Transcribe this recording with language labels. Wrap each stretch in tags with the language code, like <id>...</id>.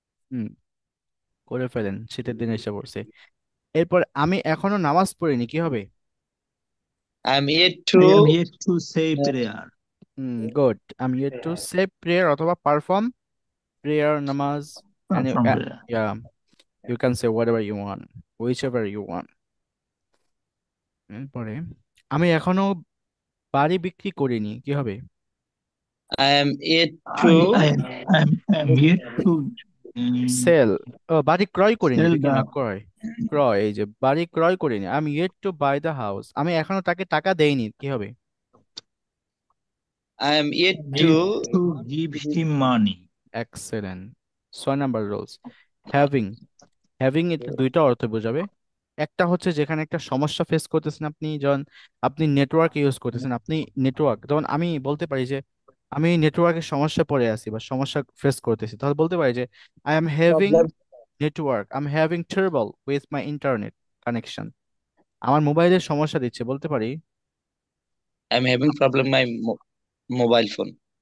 <bn>হুম, করে ফেলেন, শীতের দিনে এসে পড়ছে। এরপর আমি এখনো নামাজ পড়িনি, কি হবে।</bn> <en>I am yet I am to yet to say prayer. Good.</en> <bn>আমি</bn> <en>yet to say prayer</en> <bn>অথবা</bn> <en>Perform prayer, নামাজ, and From there. yeah, you can say whatever you want, whichever you want.</en> <bn>এরপরে আমি এখনো বাড়ি বিক্রি করিনি, কি হবে?</bn> <en>I am yet to I'm yet to sell.</en> <bn>ও, বাড়ি ক্রয় করিনি,</bn> <en>sell</en> <bn>বিক্রি</bn> <en>the</en> <bn>না, ক্রয়। ক্রয়, এই যে বাড়ি ক্রয় করিনি, আমি</bn> <en>yet to buy the house,</en> <bn>আমি এখনো তাকে টাকা দেইনি, কি হবে?</bn> <en>I am yet yet to to give him money.</en> <bn>Excellent. 6 number rules. Having, having এর দুইটা অর্থ বোঝাবে। একটা হচ্ছে যেখানে একটা সমস্যা ফেস করতেছেন আপনি, যখন আপনি নেটওয়ার্ক ইউজ করতেছেন, আপনি নেটওয়ার্ক, যেমন আমি বলতে পারি যে আমি নেটওয়ার্কের সমস্যা পড়ে আছি বা সমস্যা ফেস করতেছি, তাহলে বলতে পারি যে</bn> <en>I am having network, I am having trouble with my internet connection.</en> <bn>আমার মোবাইলের সমস্যা দিচ্ছে, বলতে পারি</bn> <en>I am having problem my mobile phone.</en>